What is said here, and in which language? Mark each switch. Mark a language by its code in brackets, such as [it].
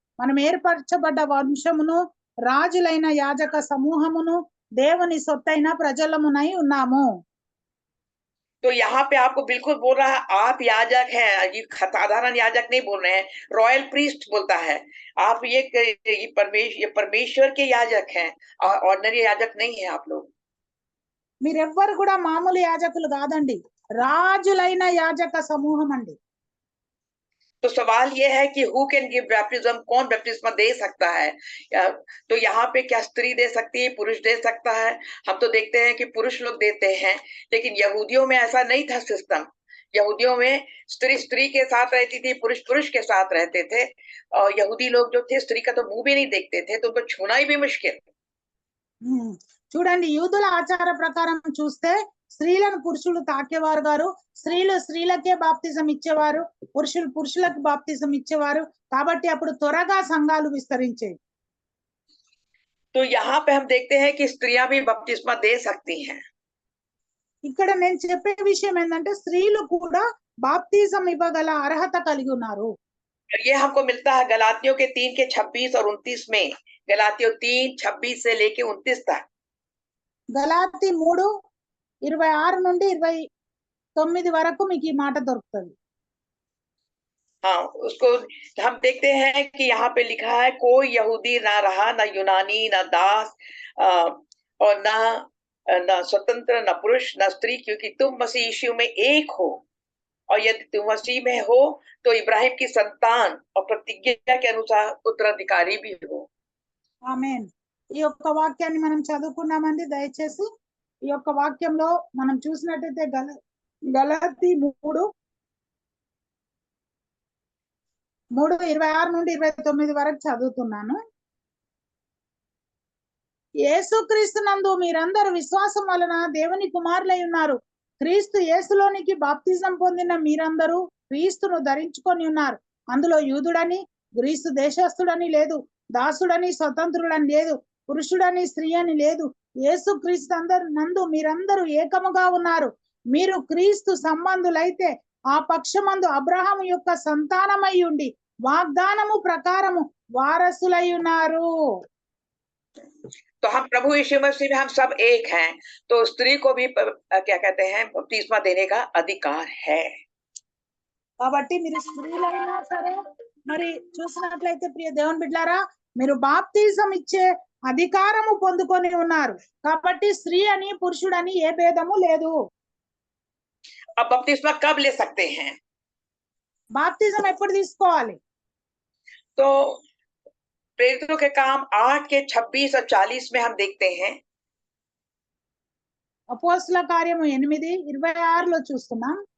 [te] మనం ఏర్పరచబడ్డ వంశమును, రాజులైన యాజక సమూహమును, దేవుని సొత్తైన ప్రజలమునై ఉన్నాము. [hi] तो यहाँ पे आपको बिल्कुल बोल रहा है आप याजक हैं। ये साधारण याजक नहीं बोल रहे हैं, [en] royal priest [hi] बोलता है। आप ये परमेश्वर के याजक हैं, ऑर्डिनरी याजक नहीं है आप लोग। [te] మీరెవ్వరు కూడా మామూలు యాజకులు కాదండి, రాజులైన యాజక సమూహం అండి. [hi] तो सवाल ये है कि [en] who can give baptism, [hi] कौन बैप्टिज्म दे सकता है? तो यहाँ पे क्या स्त्री दे सकती है, पुरुष दे सकता है? हम तो देखते हैं कि पुरुष लोग देते हैं, लेकिन यहूदियों में ऐसा नहीं था सिस्टम। यहूदियों में स्त्री स्त्री के साथ रहती थी, पुरुष पुरुष के साथ रहते थे। और यहूदी लोग जो थे स्त्री का तो मुंह भी नहीं देखते थे, तो उनको छूना ही भी मुश्किल। [te] చూడండి, యూదుల ఆచార ప్రకారం చూస్తే స్త్రీలను పురుషులు తాకేవారు గారు, స్త్రీలు స్త్రీలకే బాప్తిజం ఇచ్చేవారు, పురుషులు పురుషులకు బాప్తిజం ఇచ్చేవారు. కాబట్టి అప్పుడు త్వరగా సంఘాలు విస్తరించేవి. [hi] तो यहाँ पे हम देखते हैं कि स्त्रियां भी बपतिस्मा दे सकती हैं। [te] ఇక్కడ నేను చెప్పే విషయం ఏంటంటే స్త్రీలు కూడా బాప్తిజం ఇవ్వగల అర్హత కలిగి ఉన్నారు. [hi] ये हमको मिलता है गलातियों के 3 के 26 और 29 में। गलातियों 3, 26 से लेके 29 तक। [te] గలాతీ 3:26 నుండి 29 వరకు మీకు ఈ మాట దొరుకుతుంది. [hi] हाँ, उसको हम देखते हैं कि यहाँ पे लिखा है कोई यहूदी ना रहा, ना यूनानी, ना दास, और ना स्वतंत्र, ना पुरुष, ना स्त्री, क्योंकि तुम मसीह यीशु में एक हो। और यदि तुम मसीह में हो तो इब्राहिम की संतान और प्रतिज्ञा के अनुसार उत्तराधिकारी भी हो। [te] ఆమేన్. ఈ యొక్క వాక్యాన్ని మనం చదువుకున్నామండి. దయచేసి ఈ యొక్క వాక్యంలో మనం చూసినట్టయితే గలాతీ 3:26 నుండి 29 వరకు చదువుతున్నాను. యేసుక్రీస్తునందు మీరందరూ విశ్వాసం వలన దేవుని కుమారులై ఉన్నారు. క్రీస్తు యేసులోనికి బాప్తిజం పొందిన మీరందరూ క్రీస్తును ధరించుకొని ఉన్నారు. అందులో యూదుడని గ్రీసు దేశస్థుడని లేదు, దాసుడని స్వతంత్రుడని లేదు, పురుషుడని స్త్రీ అని లేదు. యేసు క్రీస్తు నందు మీరందరూ ఏకముగా ఉన్నారు. మీరు క్రీస్తు సంబంధులైతే ఆ పక్షమందు అబ్రహాము యొక్క సంతానమై ఉండి వాగ్దానము ప్రకారము వారసులై ఉన్నారు. [hi] तो हम प्रभु यीशु मसीह में हम सब एक हैं, तो स्त्री को भी क्या कहते हैं बपतिस्मा देने का अधिकार है. [te] కాబట్టి మీరు స్త్రీలైనా సరే మరి చూసినట్లయితే ప్రియ దేవుని బిడ్డలారా, మీరు బాప్తిజం ఇచ్చే అధికారము పొందుకొని ఉన్నారు. కాబట్టి స్త్రీ అని పురుషుడని ఏ భేదము లేదు. [hi] अब बपतिस्मा कब ले सकते हैं? [te] బాప్తిజం ఎప్పుడు తీసుకోవాలి? [hi] तो प्रेरितों के काम 8 के 26 और 40 में हम देखते हैं. [te] అపోస్తల కార్యము 8:26లో చూస్తున్నాం.